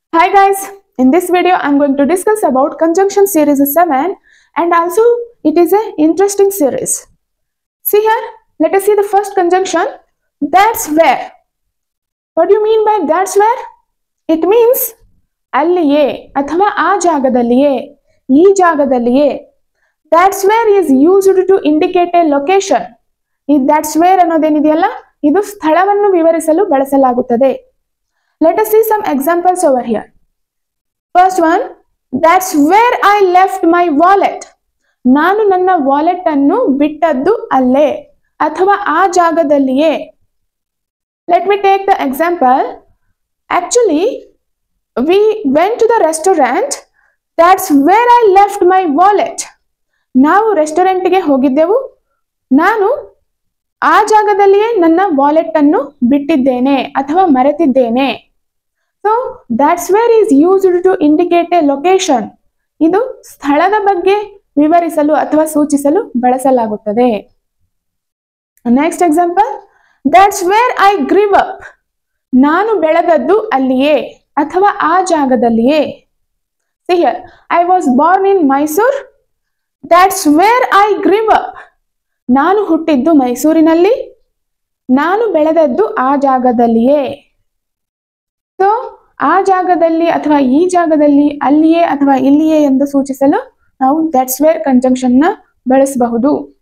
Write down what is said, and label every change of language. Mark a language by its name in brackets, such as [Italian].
[English] Hi guys, in this video I am going to discuss about conjunction series 7 and also it is an interesting series. See here, let us see the first conjunction, that's where. What do you mean by that's where? It means [Kannada] ಅಲ್ಲಿಯೇ ಅಥವಾ ಆ ಜಾಗದಲ್ಲಿಯೇ ಈ ಜಾಗದಲ್ಲಿಯೇ. [English] That's where is used to indicate a location. [Kannada] ಈ that's where ಅನ್ನೋದೇನಿದೆಯಲ್ಲ ಇದು ಸ್ಥಳವನ್ನು ವಿವರಿಸಲು ಬಳಸಲಾಗುತ್ತದೆ. [English] Let us see some examples over here. First one, that's where I left my wallet. [Kannada] ನಾನು ನನ್ನ ವಾಲೆಟ್ ಅನ್ನು ಬಿಟ್ಟದ್ದು ಅಲ್ಲೇ ಅಥವಾ ಆ ಜಾಗದಲ್ಲಿಯೇ. [English] Let me take the example. Actually, we went to the restaurant. That's where I left my wallet. [Kannada] ನಾವು ರೆಸ್ಟೋರೆಂಟ್ಗೆ ಹೋಗಿದ್ದೆವು. ನಾನು ಆ ಜಾಗದಲ್ಲಿಯೇ ನನ್ನ ವಾಲೆಟ್ ಅನ್ನು ಬಿಟ್ಟಿದ್ದೇನೆ ಅಥವಾ ಮರೆತಿದ್ದೇನೆ. [English] So that's where is used to indicate a location. [Kannada] ಇದು ಸ್ಥಳದ ಬಗ್ಗೆ ವಿವರಿಸಲು ಅಥವಾ ಸೂಚಿಸಲು ಬಳಸಲಾಗುತ್ತದೆ. [English] Next example, that's where I grew up. [Kannada] ನಾನು ಬೆಳೆದದ್ದು ಅಲ್ಲಿಯೇ ಅಥವಾ ಆ ಜಾಗದಲ್ಲಿಯೇ. [English] See here, I was born in Mysore. That's where I grew up. [Kannada] ನಾನು ಹುಟ್ಟಿದ್ದು ಮೈಸೂರಿನಲ್ಲಿ, ನಾನು ಬೆಳೆದದ್ದು ಆ ಜಾಗದಲ್ಲಿಯೇ. ಸೊ ಆ ಜಾಗದಲ್ಲಿ ಅಥವಾ ಈ ಜಾಗದಲ್ಲಿ, ಅಲ್ಲಿಯೇ ಅಥವಾ ಇಲ್ಲಿಯೇ ಎಂದು ಸೂಚಿಸಲು ನಾವು ದಟ್ಸ್ ವೇರ್ ಕಂಜಂಕ್ಷನ್ ನ ಬಳಸಬಹುದು.